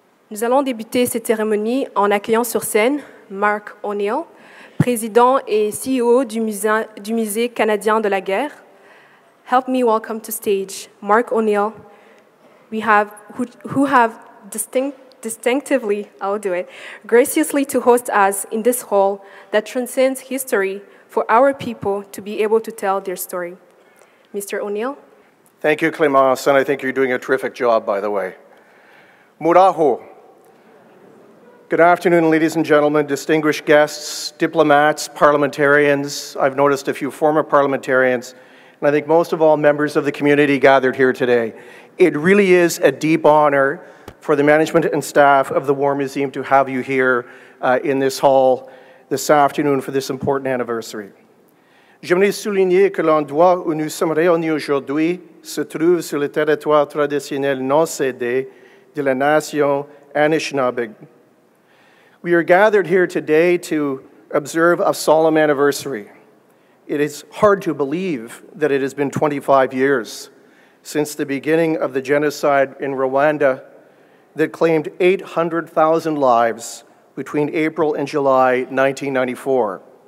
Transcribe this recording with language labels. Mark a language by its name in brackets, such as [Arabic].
[French] Nous allons débuter cette cérémonie en accueillant sur scène Mark O'Neill, président et CEO du Musée canadien de la guerre. [English] Help me welcome to stage Mark O'Neill, who have distinctively, I'll do it, graciously to host us in this hall that transcends history for our people to be able to tell their story. Mr. O'Neill. Thank you, Clémence, and I think you're doing a terrific job, by the way. [Kinyarwanda] Muraho. [English] Good afternoon, ladies and gentlemen, distinguished guests, diplomats, parliamentarians. I've noticed a few former parliamentarians, and I think most of all members of the community gathered here today. It really is a deep honor for the management and staff of the War Museum to have you here in this hall this afternoon for this important anniversary. [French] J'aimerais souligner que l'endroit où nous sommes réunis aujourd'hui se trouve sur le territoire traditionnel non cédé de la nation Anishinaabe. [English] We are gathered here today to observe a solemn anniversary. It is hard to believe that it has been 25 years since the beginning of the genocide in Rwanda that claimed 800,000 lives between April and July 1994.